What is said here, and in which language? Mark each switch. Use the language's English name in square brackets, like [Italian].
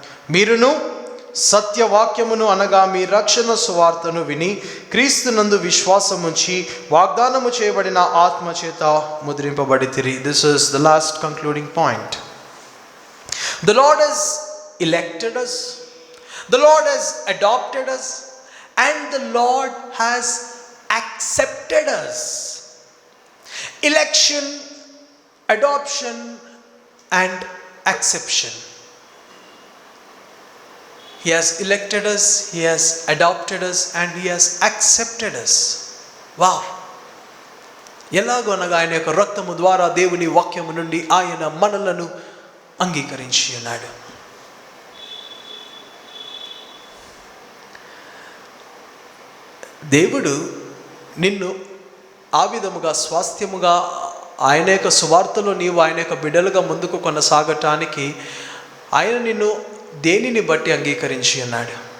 [Telugu] మీరును సత్యవాక్యమును అనగా మీ రక్షణ సువార్తను విని క్రీస్తునందు విశ్వాసముంచి వాగ్దానము చేయబడిన ఆత్మ చేత ముద్రింపబడితిరి. [English] This is the last concluding point. The Lord has elected us, the Lord has adopted us, and the Lord has accepted us. Election, adoption and acception. He has elected us, He has adopted us, and He has accepted us. Wow! [Telugu] ఎలాగోనగా ఆయన యొక్క రక్తము ద్వారా దేవుని వాక్యము నుండి ఆయన మనలను అంగీకరించి ఉన్నాడు. దేవుడు నిన్ను ఆ విధముగా స్వాస్థ్యముగా ఆయన యొక్క సువార్తలో నీవు ఆయన యొక్క బిడ్డలుగా ముందుకు కొనసాగటానికి ఆయన నిన్ను దేనిని బట్టి అంగీకరించి ఉన్నాడు?